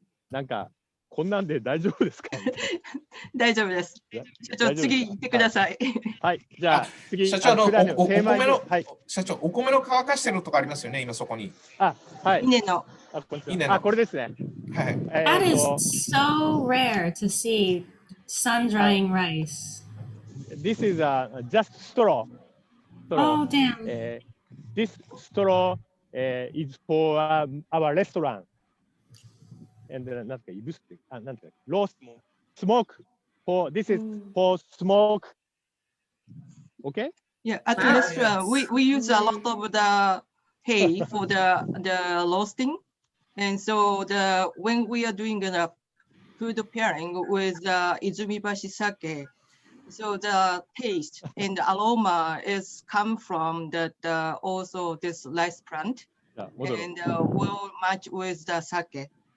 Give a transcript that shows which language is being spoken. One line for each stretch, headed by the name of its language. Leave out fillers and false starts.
Japanese: なんかこんなんで大丈夫ですか？大丈夫です。社長、次行ってください。はい、じゃあ次、社長お米の、はい、社長お米の乾かしてるとかありますよね、今そこに。あ、はい。稲の。あ、これですね。はい。
English: That is so rare to see sun drying rice. This is just straw. Oh, damn. This straw is for our restaurant. And
Japanese: なんていうか、なんていうか、
English: roast smoke. This is for smoke. Okay? Yeah, at the restaurant, we use a lot of the hay for the roasting, and so when we are doing the food pairing with Izumibashi sake, so the taste and the aroma is come from also this rice plant, and will match with the sake.